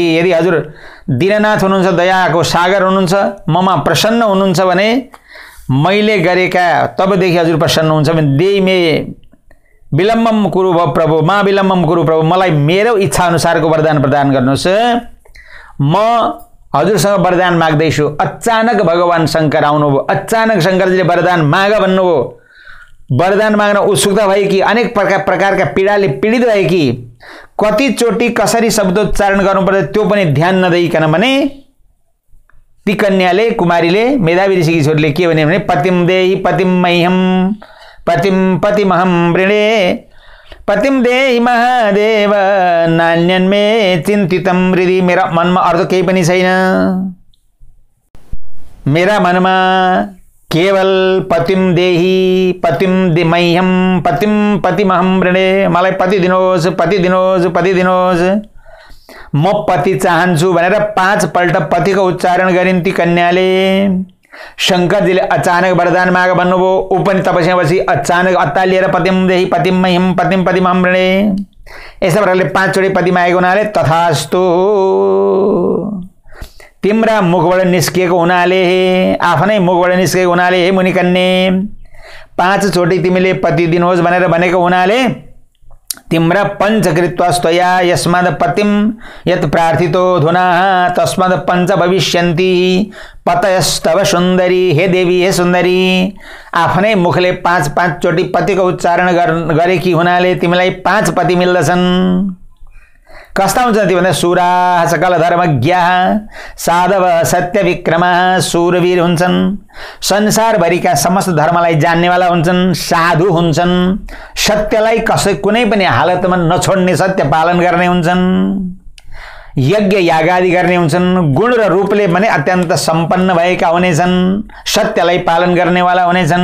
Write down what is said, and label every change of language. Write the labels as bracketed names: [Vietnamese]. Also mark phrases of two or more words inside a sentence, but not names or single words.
[Nepali] यदि हजुर दीननाथ हुनुहुन्छ, दयाको सागर हुनुहुन्छ, ममा प्रसन्न हुनुहुन्छ भने मैले गरेका तबदेखि हजुर प्रसन्न हुन्छ भने [Sanskrit] देही मे विलम्बम कुरु भ प्रभु, मा विलम्बम कुरु प्रभु, [Nepali] मलाई मेरो इच्छा अनुसारको वरदान प्रदान गर्नुहोस्। म हजुरसँग वरदान माग्दैछु। अचानक भगवान शङ्कर आउनुभयो। अचानक शङ्करजीले वरदान माग भन्नुभयो। वरदान माग्न उत्सुकता भए कि अनेक प्रकारका पीडाले पीडित भए कि कतिचोटि कसरी शब्दोच्चारण गर्नुपर्छ त्यो पनि ध्यान नदिइकन भने ती कन्याले, कुमारीले, मेधावी ऋषिकी छोरीले के भने [Sanskrit] पतिम देहि पतिम मह्यम पतिम पतिमहम वृणे पतिम देहि महादेव नान्यन्मे चिन्तितम हृदि। [Nepali] मेरा मनमा अर्थ केही पनि छैन। मेरा मनमा केवल [Sanskrit] पतिम देहि पतिम मह्यम पतिम पतिमहम वृणे, [Nepali] मलाई पति दिनुहोस्, पति दिनुहोस्, पति दिनुहोस्, म पति चाहन्छु भनेर 5 पल्ट पतिको उच्चारण गरिन् ती कन्याले। शङ्करजीले अचानक वरदान माग भन्नुभयो। ऊ पनि तपस्या बसी अचानक अत्तालिएर [Sanskrit] पतिम देहि पतिम मह्यम पतिम पतिमहम वृणे [Nepali] यस्ता प्रकारले 5 चोटि पति मागेको हुनाले तथास्तु तिम्रा मुखबाट निस्किएको हुनाले, आफ्नै मुखबाट निस्किएको हुनाले हे मुनिकन्ये 5 चोटि तिमीले पति दिनुहोस् भनेर भनेको हुनाले तिम्रा [Sanskrit] पञ्चकृत्वस्तया यस्माद पतिम यत् प्रार्थितो धुनाः तस्माद पञ्च भविष्यन्ति पतयस्तव सुन्दरी। [Nepali] हे देवी, हे सुन्दरी, आफ्नै मुखले 5 चोटि पतिको उच्चारण गरेकी हुनाले तिमीलाई 5 पति मिल्दछन्। कस्ता हुन्छन् ती भन्दा [Sanskrit] सुराः सकल धर्मज्ञाः साधव सत्य विक्रमः [Nepali] सूरवीर हुन्छन्, संसारभरिका समस्त धर्मलाई जान्नेवाला हुन्छन्, साधु हुन्छन्, सत्यलाई कुनै पनि हालतमा नछोड्ने सत्य पालन गर्ने हुन्छन्, यज्ञ यागादि गर्ने हुन्छन्, गुण र रूपले पनि अत्यन्त सम्पन्न भएका हुनेछन्, सत्यलाई पालन गर्नेवाला हुनेछन्।